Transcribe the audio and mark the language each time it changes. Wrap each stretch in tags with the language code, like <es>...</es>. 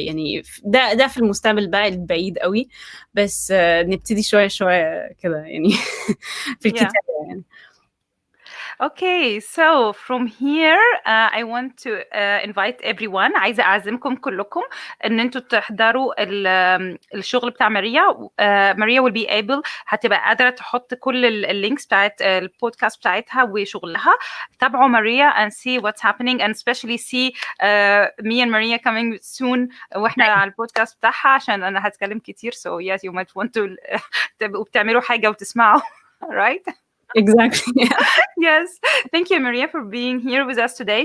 <ar>يعني ده في المستقبل بقى البعيد قوي، بس نبتدي شوية شوية كده يعني في الكتابة يعني.</ar> <en>Okay, so from here I want to invite everyone.</en> <ar>عايزة أعزمكم كلكم إن أنتوا تحضروا الشغل بتاع ماريا. ماريا</ar> <en>will be able</en> <ar>هتبقى قادرة تحط كل اللينكس بتاعت البودكاست بتاعتها وشغلها. تابعوا ماريا</ar> <en>and see what's happening, and especially see me and Maria coming soon</en> <ar>واحنا على البودكاست بتاعها، عشان أنا هتكلم كتير.</ar> <en>So yes, you might want to</en> <ar>تبقوا بتعملوا حاجة وتسمعوا.</ar> <en>Right? Exactly. Yes. Thank you, Maria, for being here with us today.</en>